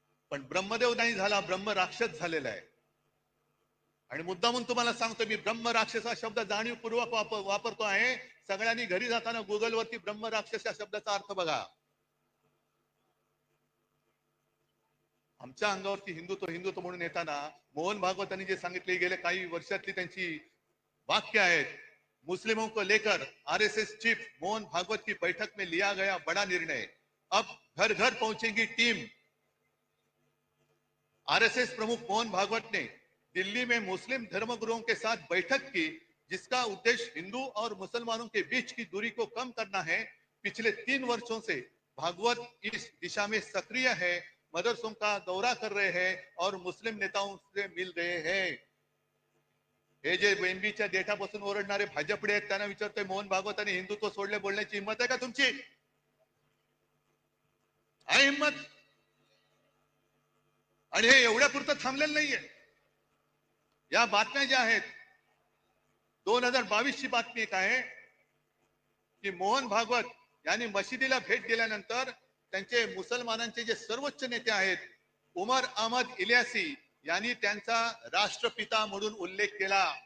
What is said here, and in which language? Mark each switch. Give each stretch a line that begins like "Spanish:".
Marathi: पण ब्रह्मदेव नाही झाला, ब्रह्म राक्षस झालेला आहे. आणि मुद्दामून तुम्हाला सांगतो, मी ब्रह्म राक्षस हा शब्द जाणीवपूर्वक वापरतो आहे. सगळ्यांनी घरी जाताना गुगलवरती ब्रह्म राक्षस या शब्दाचा अर्थ बघा. आमच्या अंगावरती हिंदुत्व हिंदुत्व म्हणून येताना मोहन भागवतांनी जे सांगितले गेले काही वर्षातली त्यांची वाक्य आहेत.
Hindi: मुस्लिमों को लेकर RSS चीफ मोहन भागवत की बैठक में लिया गया बड़ा निर्णय, अब घर घर पहुंचेगी टीम. RSS प्रमुख मोहन भागवत ने दिल्ली में मुस्लिम धर्मगुरुओं के साथ बैठक की, जिसका उद्देश्य हिंदू और मुसलमानों के बीच की दूरी को कम करना है. पिछले 3 वर्षों से भागवत इस दिशा में सक्रिय है, मदरसों का दौरा कर रहे हैं और मुस्लिम नेताओं से मिल रहे हैं.
Marathi: हे जे वेंबीच्या देठापासून ओरडणारे भाजपडे आहेत त्यांना विचारतोय, मोहन भागवतांनी हिंदुत्व सोडले बोलण्याची हिंमत आहे का तुमची? आहे हिंमत? आणि हे एवढ्या पुरतं थांबलेलं नाहीये. या बातम्या ज्या आहेत, 2022 ची बातमी एक आहे की मोहन भागवत यांनी मशिदीला भेट दिल्यानंतर त्यांचे मुसलमानांचे जे सर्वोच्च नेते आहेत उमर अहमद इलियासी यांनी त्यांचा राष्ट्रपिता म्हणून उल्लेख केला.